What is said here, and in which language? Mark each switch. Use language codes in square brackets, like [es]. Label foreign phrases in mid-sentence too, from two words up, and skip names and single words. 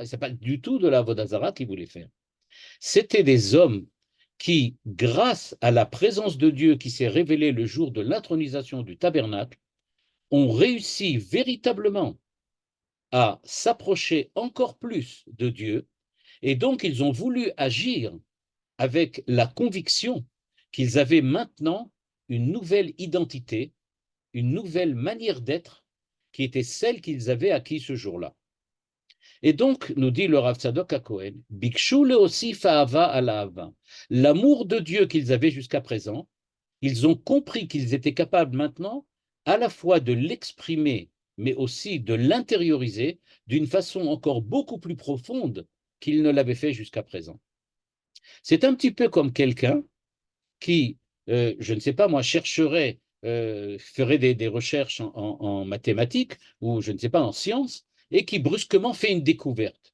[fr] Ce n'est pas du tout de la [he] עבודה זרה [fr] qu'ils voulaient faire. C'était des hommes qui, grâce à la présence de Dieu qui s'est révélée le jour de l'intronisation du tabernacle, ont réussi véritablement à s'approcher encore plus de Dieu, et donc ils ont voulu agir avec la conviction qu'ils avaient maintenant une nouvelle identité, une nouvelle manière d'être qui était celle qu'ils avaient acquis ce jour-là. Et donc, nous dit le Rav Tzadok HaKohen, [he] ביקשו להוסיף אהבה על אהבה. [fr] L'amour de Dieu qu'ils avaient jusqu'à présent, ils ont compris qu'ils étaient capables maintenant à la fois de l'exprimer, mais aussi de l'intérioriser d'une façon encore beaucoup plus profonde qu'ils ne l'avaient fait jusqu'à présent. C'est un petit peu comme quelqu'un qui, je ne sais pas, moi, chercherait, ferait des recherches en mathématiques ou, je ne sais pas, en sciences, et qui brusquement fait une découverte.